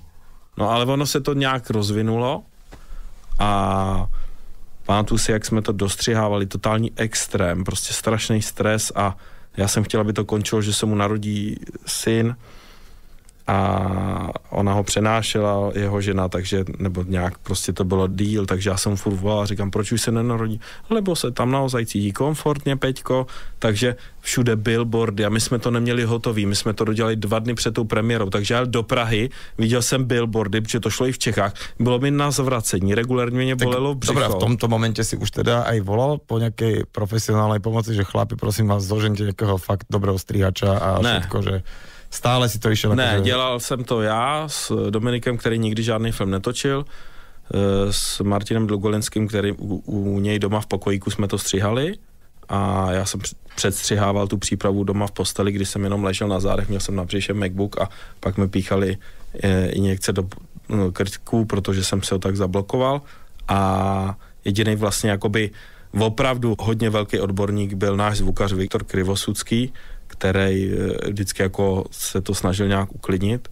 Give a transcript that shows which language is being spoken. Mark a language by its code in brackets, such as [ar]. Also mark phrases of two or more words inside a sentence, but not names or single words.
[cs] No ale ono se to nějak rozvinulo a pamatuju si, jak jsme to dostřihávali, totální extrém, prostě strašný stres a já jsem chtěl, aby to končilo, že se mu narodí syn a ona ho přenášela, jeho žena, takže, nebo nějak prostě to bylo díl, takže já jsem furt volal a říkám, proč už se nenarodí? Lebo se tam naozaj cítí komfortně, Peťko, takže všude billboardy a my jsme to neměli hotový, my jsme to dodělali 2 dny před tou premiérou, takže já do Prahy, viděl jsem billboardy, protože to šlo i v Čechách, bylo mi na zvracení, regulérně mě bolelo břicho. [sk] Dobrá, v tomto momente si už teda aj volal po nejakej profesionálnej pomoci, že chlapi, prosím vás, zožente nejakého fakt dobrého strihača a všetko, že stále si to išel? [cs] Ne, dělal jsem to já s Dominikem, který nikdy žádný film netočil, s Martinem Dlugolenským, který u něj doma v pokojíku jsme to střihali a já jsem předstřihával tu přípravu doma v posteli, kdy jsem jenom ležel na zádech, měl jsem na břiše MacBook a pak mi píchali injekce do krků, protože jsem se ho tak zablokoval a jediný vlastně jakoby opravdu hodně velký odborník byl náš zvukař Viktor Krivosudský, který vždycky jako se to snažil nějak uklidnit.